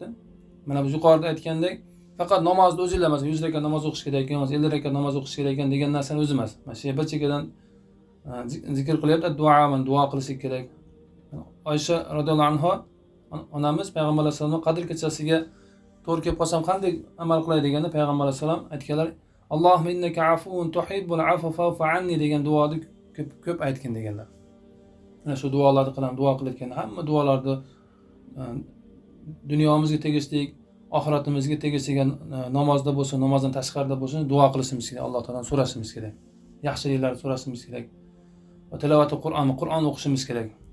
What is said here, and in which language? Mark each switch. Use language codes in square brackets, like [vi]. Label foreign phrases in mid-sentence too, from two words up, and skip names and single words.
[uz] Mana bu yuqorida aytgandek, faqat namozni o'zi emas, 100 rakat namoz o'qish kerak ekan, 50 rakat namoz o'qish kerak ekan degan narsani o'zi emas. Mana shu bir chekkadan zikr qilyapti, duo qilishlik kerak. Oysha [ar] رضي الله عنها [uz] onamiz payg'ambar [ar] صلى الله عليه وسلم [uz] Qadr kechasiga to'g'ri kelib qolsam qanday amal qilay deganda payg'ambar [ar] صلى الله عليه وسلم [uz] aytganlar, [ar] اللهم إنك عفو تحب العفو فاعف عني [uz] degan duoni ko'p aytgan deganlar. Mana shu duolarni qilamiz, duo qilayotgan hamma duolarni dunyomizga tegishli, oxiratimizga tegishli namozda bo'lsin, namozdan tashqarida bo'lsin, duo qilishimiz kerak, Alloh taoladan so'rashimiz kerak. Yaxshiliklarni so'rashimiz kerak. Va tilovatul Qur'on o'qishimiz kerak.